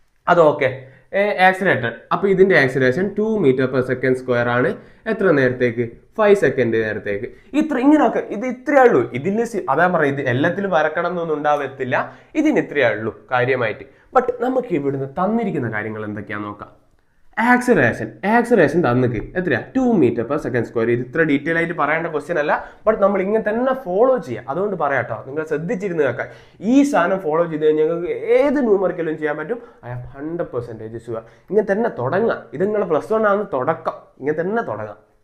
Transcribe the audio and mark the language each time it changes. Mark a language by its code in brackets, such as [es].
[ml] അത് okay, accelerated. അപ്പൊ ഇതിന്റെ acceleration 2 meter per second square ആണ്. എത്ര നേരത്തേക്ക്, 5 seconds നേരത്തേക്ക്. ഇങ്ങനെയൊക്കെ ഇത് ഇത്രയേ ഉള്ളൂ. ഇതിന് അതാ പറയുക, ഇത് എല്ലാത്തിലും വരക്കണം എന്നൊന്നും ഉണ്ടാവത്തില്ല. ഇതിന് ഇത്രയേ ഉള്ളൂ കാര്യമായിട്ട്. ബട്ട് നമുക്ക് ഇവിടുന്ന് തന്നിരിക്കുന്ന കാര്യങ്ങൾ എന്തൊക്കെയാ നോക്കാം. ആക്സിലറേഷൻ തന്നിക്ക് എത്രയാ, 2 meter per second square. ഇത് ഇത്ര ഡീറ്റെയിൽ ആയിട്ട് പറയേണ്ട ക്വസ്റ്റ്യൻ അല്ല, ബട്ട് നമ്മൾ ഇങ്ങനെ തന്നെ ഫോളോ ചെയ്യുക. അതുകൊണ്ട് പറയാം കേട്ടോ, നിങ്ങൾ ശ്രദ്ധിച്ചിരുന്ന് കേൾക്കാം. ഈ സാധനം ഫോളോ ചെയ്ത് കഴിഞ്ഞാൽ ഞങ്ങൾക്ക് ഏത് ന്യൂമറിക്കലും ചെയ്യാൻ പറ്റും. [en] I am 100% sure. [ml] ഇങ്ങനെ തന്നെ തുടങ്ങാം. ഇത് നിങ്ങളെ +1 ആണ് തുടക്കം. ഇങ്ങനെ തന്നെ തുടങ്ങാം.